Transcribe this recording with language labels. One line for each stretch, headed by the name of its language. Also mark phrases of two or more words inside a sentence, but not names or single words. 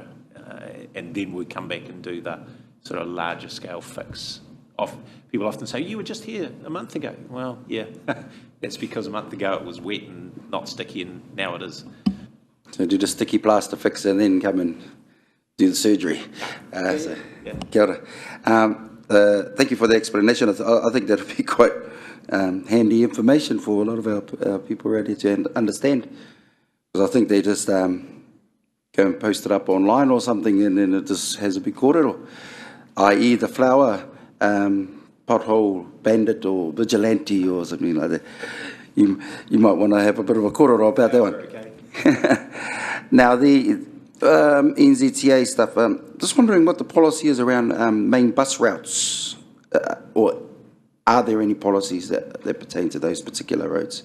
English: And then we come back and do the sort of larger scale fix. People often say, you were just here a month ago. Well, yeah, that's because a month ago it was wet and not sticky, and now it is. So do the sticky plaster fix and then come and do the surgery.
Māori: Kia ora.
English: Thank you for the explanation. I think that would be quite handy information for a lot of our people ready to understand. Because I think they just go and post it up online or something, and then it just has a big kōrero, i.e. the flower pothole bandit or vigilante or something like that. You might want to have a bit of a kōrero about that one. Okay. Now the NZTA stuff, just wondering what the policy is around main bus routes, or are there any policies that pertain to those particular roads?